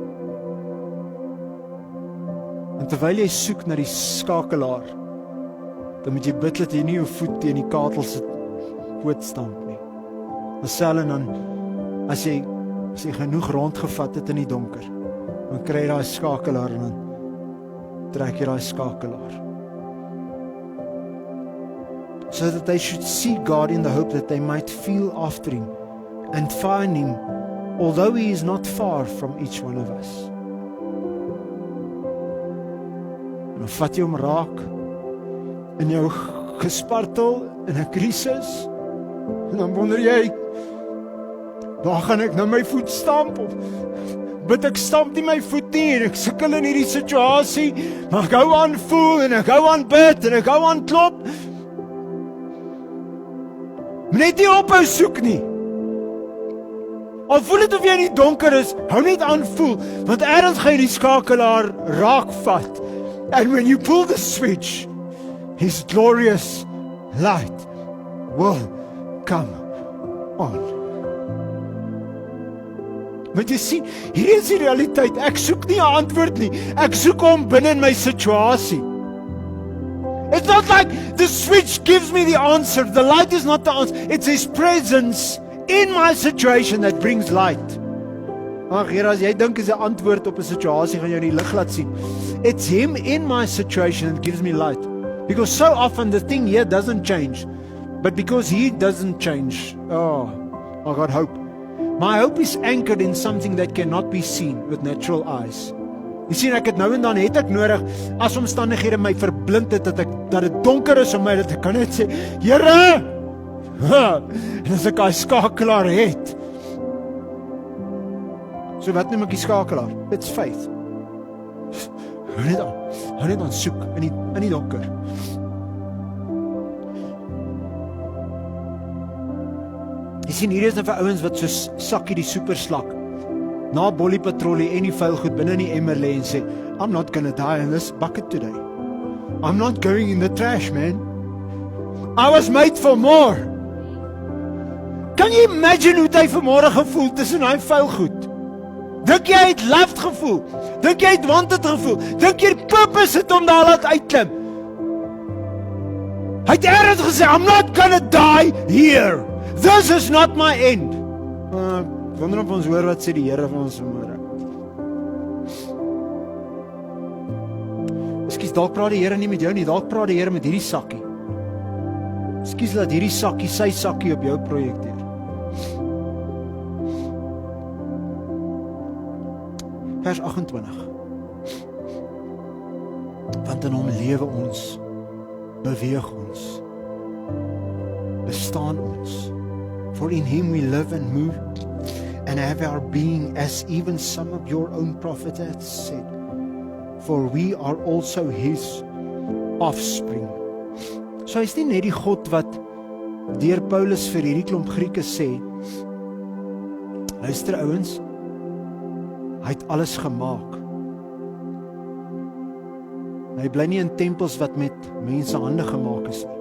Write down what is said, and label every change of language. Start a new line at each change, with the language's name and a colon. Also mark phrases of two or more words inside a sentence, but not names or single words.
Afrikaans: En terwyl jy soek na die skakelaar, dan moet jy bid dat jy nie jou voet teen die katel se poot stamp nie. Dieselfde dan as jy genoeg rondgevat het in die donker, dan kry jy daai skakelaar en dan trek jy daai skakelaar.
English: So that they should see God in the hope that they might feel after Him and find Him, although He is not far from each one of us.
Afrikaans: En dan vat jy hom raak in jou gespartel in 'n krisis en dan wonder jy, waar gaan ek nou my voet stamp? Of bid ek stamp nie my voet nie en ek sukkel in hierdie situasie, maar ek hou aan voel en ek hou aan bid en ek hou aan klop. Net nie ophou soek nie. Al voel dit of jy in die donker is, hou net aan voel, want eers gaan jy die skakelaar raak vat.
English: And when you pull the switch, His glorious light will come on.
Afrikaans: Want jy sien, hier is die realiteit. Ek soek nie 'n antwoord nie. Ek soek hom binne in my situasie.
English: It's not like the switch gives me the answer. The light is not the answer. It's His presence in my situation that brings light.
Afrikaans: Ag Here, as jy dink is 'n antwoord op 'n situasie, gaan jy die lig laat sien.
English: It's Him in my situation that gives me light. Because so often the thing here doesn't change. But because He doesn't change, I got hope. My hope is anchored in something that cannot be seen with natural eyes.
Afrikaans: Jy sien, ek het nou en dan het ek nodig, as omstandighede my verblind het, dat dit donker is om my, dat ek kan net sê, Here! En as ek daai skakelaar het. So wat noem ek die skakelaar? It's faith. Hou net aan soek in die donker. Jy sien, hier is nou vir ouens wat soos Sakkie die superslak na Bolly patrollie en die vuil goed binne in die emmer lê en sê,
English: I'm not gonna die in this bucket today. I'm not going in the trash, man. I was made for more.
Afrikaans: Kan jy imagine hoe hy vanmôre gevoel tussen daai vuil goed? Dink jy het loved gevoel? Dink jy het wanted gevoel? Dink jy purpose het om daar laat uitklim? Hy het eers gesê,
English: I'm not gonna die here. This is not my end.
Afrikaans: Wonder of ons hoor wat sê die Here van ons vanmôre. Ekskuus, dalk praat die Here nie met jou nie, dalk praat die Here met hierdie sakkie. Ekskuus dat hierdie sakkie sy sakkie op jou projekteer. Vers 28. Want in Hom lewe ons, beweeg ons, bestaan ons.
English: For in Him we live and move and have our being, as even some of your own prophets have said. For we are also His offspring.
Afrikaans: So hy is nie net die God wat deur Paulus vir hierdie klomp Grieke sê, luister ouens, hy het alles gemaak. Hy bly nie in tempels wat met mense hande gemaak is nie.